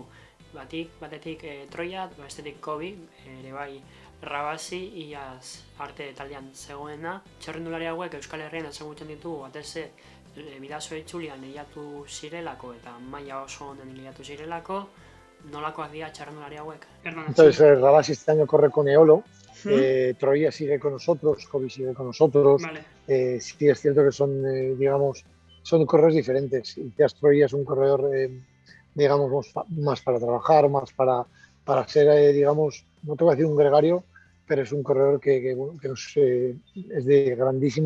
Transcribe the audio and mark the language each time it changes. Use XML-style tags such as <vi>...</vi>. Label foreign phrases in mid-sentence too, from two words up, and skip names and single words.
<eu>Batetik Troia, bestetik Kobi, ere bai Rabasi, iaz arte taldean zegoena. Txerrendulari hauek Euskal Herrian ezagutzen ditugu, batez Bidasoa Itzulian lehiatu zirelako eta maila oso honen lehiatu zirelako. Nolakoak dira txerrendulari hauek?</eu> <es>Entonces Rabasi este año corre con Eolo, Troia sigue con nosotros, Kobi sigue con nosotros. Vale. Sí es cierto que son, digamos, son corredores diferentes. Quizás Troia es un corredor, digamos, más para trabajar, más para ser, digamos, no te voy a decir un gregario, pero es un corredor que es de grandísima</es>